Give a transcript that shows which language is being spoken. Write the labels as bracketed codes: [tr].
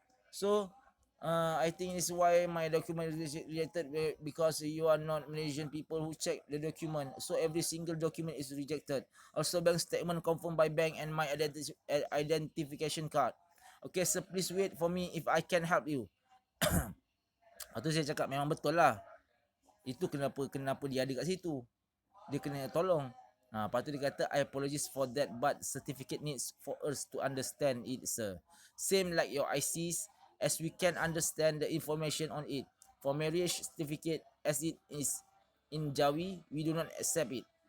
[en] So I think it's why my document is rejected, because you are not Malaysian people who check the document. So every single document is rejected. Also bank statement confirmed by bank and my identification card. Okay, so please wait for me if I can help you. [ms] Lepas tu saya cakap memang betul lah. Itu kenapa dia ada kat situ. Dia kena tolong. Lepas tu dia kata, [en] I apologize for that, but certificate needs for us to understand it, sir. Same like your ICs, as we can understand the information on it. For marriage certificate, as it is in Jawi, we do not accept it.